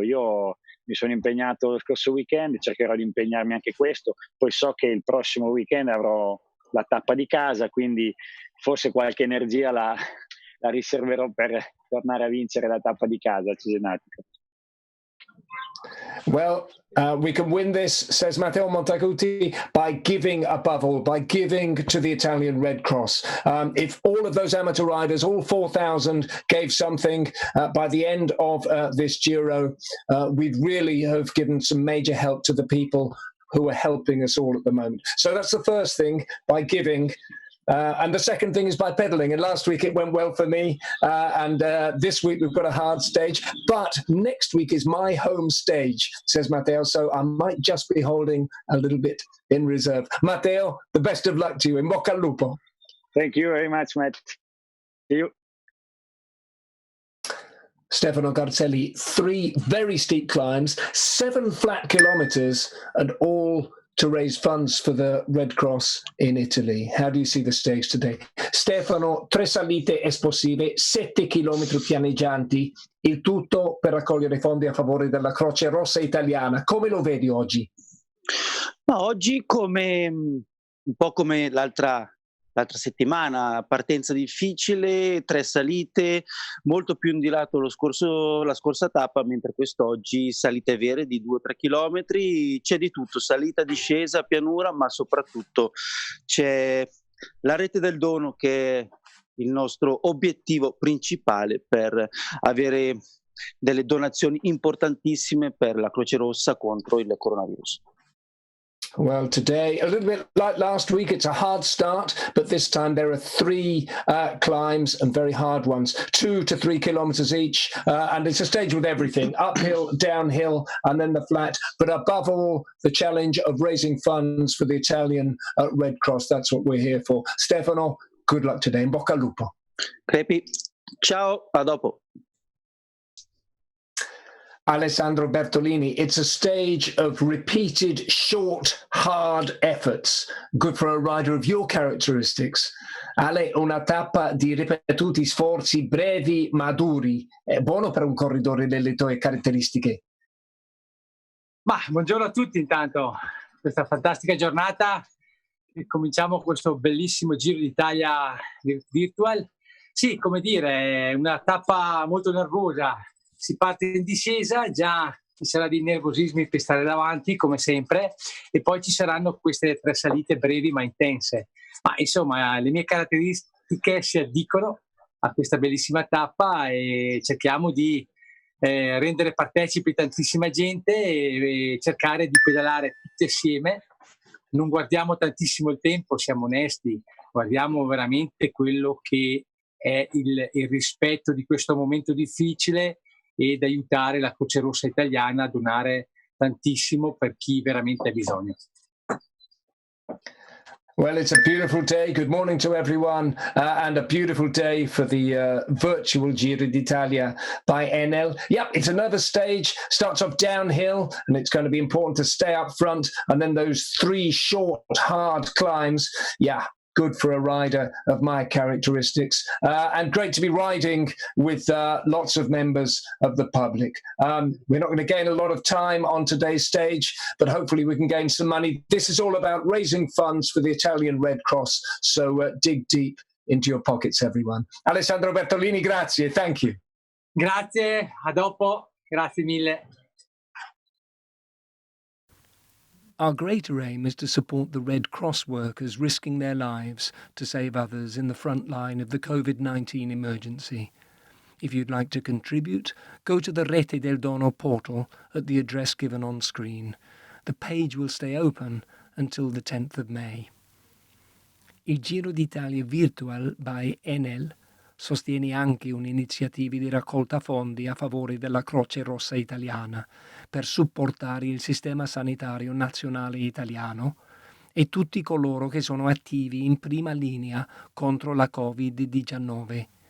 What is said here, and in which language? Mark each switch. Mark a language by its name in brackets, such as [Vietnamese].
[Italian] Io mi sono impegnato lo scorso weekend, cercherò di impegnarmi anche questo, poi so che il prossimo weekend avrò la tappa di casa, quindi forse qualche energia la riserverò per tornare a vincere la tappa di casa cesenatica. [English] Well, we can win this, says Matteo Montaguti, by giving above all, by giving to the Italian Red Cross. If all of those amateur riders, all 4,000, gave something by the end of this Giro, we'd really have given some major help to the people who are helping us all at the moment. So that's the first thing, by giving. And the second thing is by pedaling. And last week it went well for me. And this week we've got a hard stage. But next week is my home stage, says Matteo. So I might just be holding a little bit in reserve. Matteo, the best of luck to you. [Italian] In bocca al lupo. [English] Thank you very much, Matt. See you. Stefano Garzelli, 3 very steep climbs, 7 flat kilometers, and all to raise funds for the Red Cross in Italy. How do you see the stage today? [Italian] Stefano, 3 salite esplosive, 7 chilometri pianeggianti, il tutto per raccogliere fondi a favore della Croce Rossa italiana. Come lo vedi oggi? Ma oggi un po' come l'altra settimana, partenza difficile, 3 salite, molto più indilato la scorsa tappa, mentre quest'oggi salite vere di 2-3 chilometri, c'è di tutto, salita, discesa, pianura, ma soprattutto c'è la rete del dono, che è il nostro obiettivo principale per avere delle donazioni importantissime per la Croce Rossa contro il coronavirus. [English] Well, today, a little bit like last week, it's a hard start, but this time there are 3 climbs, and very hard ones, 2 to 3 kilometers each, and it's a stage with everything, uphill, downhill, and then the flat, but above all, the challenge of raising funds for the Italian Red Cross. That's what we're here for. Stefano, good luck today. [Italian] In bocca al lupo. Crepi, ciao, a dopo. [English] Alessandro Bertolini, it's a stage of repeated, short, hard efforts, good for a rider of your characteristics. [Italian] Ale, una tappa di ripetuti sforzi brevi ma duri, è buono per un corridore delle tue caratteristiche? Buongiorno a tutti intanto, questa fantastica giornata, e cominciamo questo bellissimo Giro d'Italia Virtual. Sì, come dire, è una tappa molto nervosa. Si parte in discesa, già ci sarà dei nervosismi per stare davanti come sempre, e poi ci saranno queste 3 salite brevi ma intense. Ma insomma le mie caratteristiche si addicono a questa bellissima tappa e cerchiamo di rendere partecipi tantissima gente e cercare di pedalare tutti assieme non guardiamo tantissimo il tempo, siamo onesti, guardiamo veramente quello che è il rispetto di questo momento difficile ed aiutare la Croce Rossa italiana a donare tantissimo per chi veramente ha bisogno. [English] Well, it's a beautiful day. Good morning to everyone, and a beautiful day for the virtual Giro d'Italia by Enel. Yep, it's another stage, starts off downhill, and it's going to be important to stay up front, and then those 3 short, hard climbs. Yeah, good for a rider of my characteristics, and great to be riding with lots of members of the public. We're not going to gain a lot of time on today's stage, but hopefully we can gain some money. This is all about raising funds for the Italian Red Cross, so dig deep into your pockets, everyone. Alessandro Bertolini, [Italian] grazie, [English] thank you. [Italian] Grazie, a dopo, grazie mille. [English] Our greater aim is to support the Red Cross workers risking their lives to save others in the front line of the COVID-19 emergency. If you'd like to contribute, go to the Rete del Dono portal at the address given on screen. The page will stay open until the 10th of May. [Italian] Il Giro d'Italia Virtual by Enel sostiene anche un'iniziativa di raccolta fondi a favore della Croce Rossa italiana per supportare il sistema sanitario nazionale italiano e tutti coloro che sono attivi in prima linea contro la Covid-19.